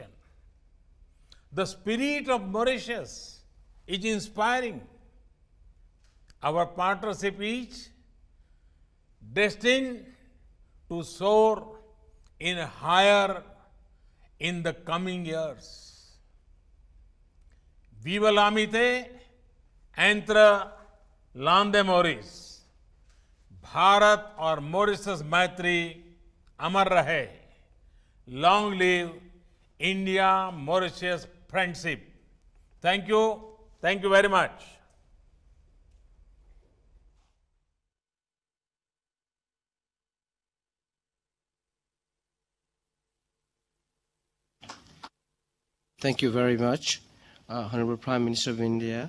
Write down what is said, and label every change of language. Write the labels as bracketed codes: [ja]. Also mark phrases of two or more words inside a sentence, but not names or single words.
[en] The spirit of Mauritius is inspiring. Our partnership is destined to soar in higher in the coming years. [fr] Viva l'amitié entre l'Inde et Maurice. [hi] भारत और मॉरिशस मैत्री अमर रहे. [en] Long live India Mauritius friendship. Thank you. Thank you very much. Thank you very much, Honorable Prime Minister of India.